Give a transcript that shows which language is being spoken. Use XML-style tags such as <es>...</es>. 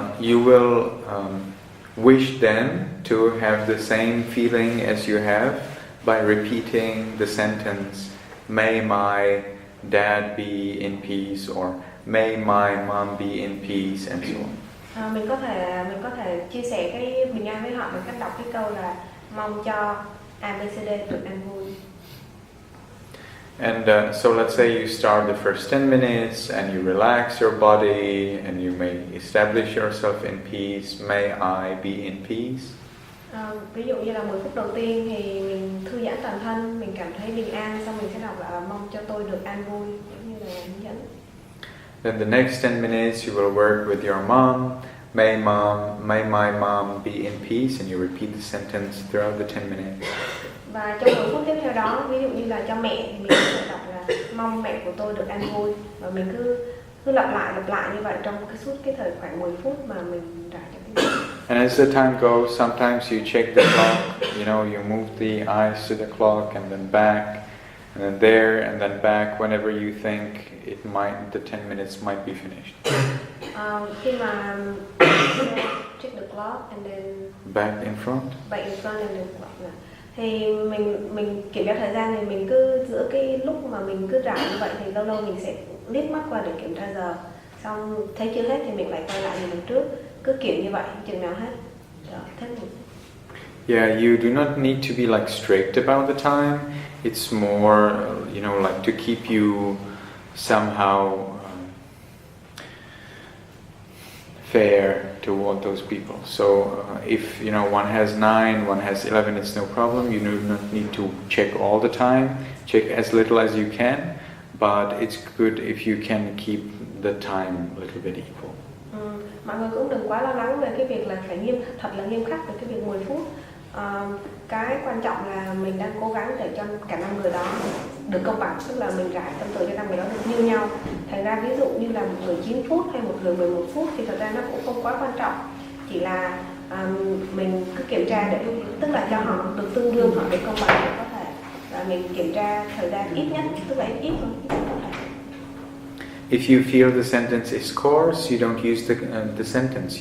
<en>You will wish them to have the same feeling as you have by repeating the sentence, "May my Dad be in peace, or may my mom be in peace, and so on.</en> <vi>Mình có thể chia sẻ cái bình an với họ bằng cách đọc cái câu là mong cho ABCD được an vui.</vi> <en>And so let's say you start the first 10 minutes and you relax your body and you may establish yourself in peace. May I be in peace?</en> <vi>Ví dụ như là 10 phút đầu tiên thì mình thư giãn toàn thân, mình cảm thấy bình an, xong mình sẽ đọc là mong cho tôi được an vui, giống như là hướng dẫn.</vi> <en>Then the next 10 minutes you will work with your mom. May my mom be in peace, and you repeat the sentence throughout the 10 minutes.</en> <vi>Và trong 10 phút tiếp theo đó, ví dụ như là cho mẹ thì mình có thể đọc là mong mẹ của tôi được an vui, và mình cứ lặp lại như vậy trong suốt cái thời khoảng 10 phút mà mình rải cho cái người.</vi> <en>And as the time goes, sometimes you check the clock. You move the eyes to the clock and then back, and then there and then back. Whenever you think the 10 minutes might be finished.</en> <vi>Khi mà</vi> <en>check the clock and then back in front and then</en> <vi>thì mình kiểm tra thời gian, thì mình cứ giữa cái lúc mà mình cứ rải như vậy thì lâu lâu mình sẽ liếc mắt qua để kiểm tra giờ, xong thấy chưa hết thì mình lại quay lại như lần trước, cứ kiểu như vậy chừng nào hết. Hết một.</vi> <en>Yeah, you do not need to be like strict about the time. It's more, like to keep you somehow fair toward those people. So if one has 9, one has 11, it's no problem. You do not need to check all the time. Check as little as you can, but it's good if you can keep the time a little bit equal.</en> <vi>Mọi người cũng đừng quá lo lắng về cái việc là phải thật là nghiêm khắc về cái việc 10 phút. Cái quan trọng là mình đang cố gắng để cho cả 5 người đó được công bằng, tức là mình rải tâm từ cho 5 người đó được như nhau. Thành ra ví dụ như là một người 9 phút hay một người 11 phút thì thật ra nó cũng không quá quan trọng. Chỉ là mình cứ kiểm tra để, tức là cho họ được tương đương, họ được công bằng để có thể. Và mình kiểm tra thời gian ít nhất, tức là ít thôi, ít có thể.</vi> <en>If you feel the sentence is coarse, you don't use the sentence.</en>